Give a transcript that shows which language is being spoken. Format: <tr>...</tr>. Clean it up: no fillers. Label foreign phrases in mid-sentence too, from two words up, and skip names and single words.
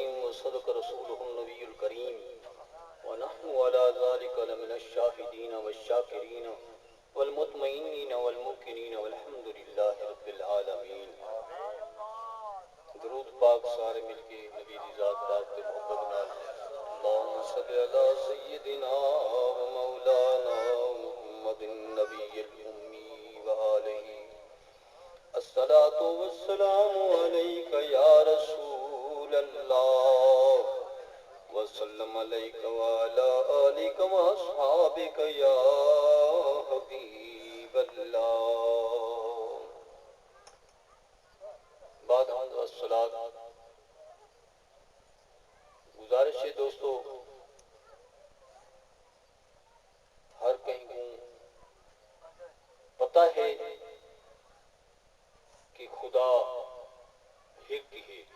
<ar>وصدق رسوله النبي الكريم ونحن على ذلك لمن الشاهدين والشاكرين والمطمئنين والموقنين والحمد لله رب العالمين.</ar> <pa>درود پاک سارے مل کے نبی دی ذات پاک تے محبت نال</pa> <ar>اللهم صل على سيدنا ومولانا محمد النبي الأمي وآله. الصلاة والسلام عليك يا رسول الله وسلم عليك وعلى آلك وأصحابك يا حبيب الله.</ar> <ur>بعد</ur> <ar>حمد والصلاة</ar> <ur>گزارش ہے دوستو، ہر کہیں کو پتہ ہے کہ خدا ایک ہے.</ur>